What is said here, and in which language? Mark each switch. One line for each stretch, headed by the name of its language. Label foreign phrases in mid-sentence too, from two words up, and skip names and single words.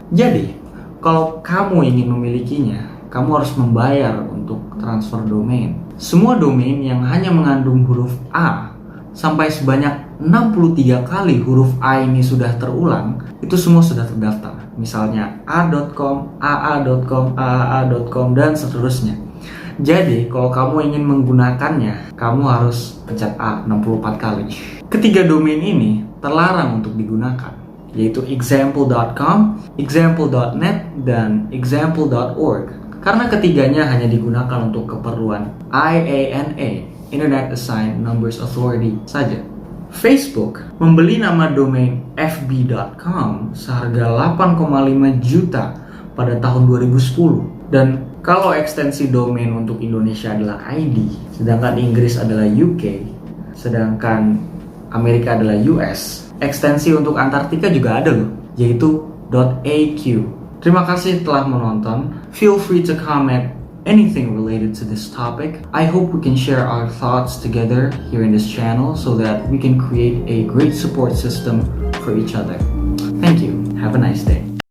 Indonesian: Jadi, kalau kamu ingin memilikinya, kamu harus membayar untuk transfer domain. Semua domain yang hanya mengandung huruf A sampai sebanyak 63 kali huruf A ini sudah terulang, itu semua sudah terdaftar. Misalnya a.com, aa.com, aaa.com, dan seterusnya. Jadi, kalau kamu ingin menggunakannya, kamu harus pencet A 64 kali. Ketiga domain ini terlarang untuk digunakan, yaitu example.com, example.net, dan example.org. Karena ketiganya hanya digunakan untuk keperluan IANA, Internet Assigned Numbers Authority saja. Facebook membeli nama domain fb.com seharga 8,5 juta pada tahun 2010. Dan kalau ekstensi domain untuk Indonesia adalah ID, sedangkan Inggris adalah UK, sedangkan Amerika adalah US, ekstensi untuk Antartika juga ada loh, yaitu .aq. Terima kasih telah menonton.
English: Feel free to comment anything related to this topic. I hope we can share our thoughts together here in this channel so that we can create a great support system for each other. Thank you. Have a nice day.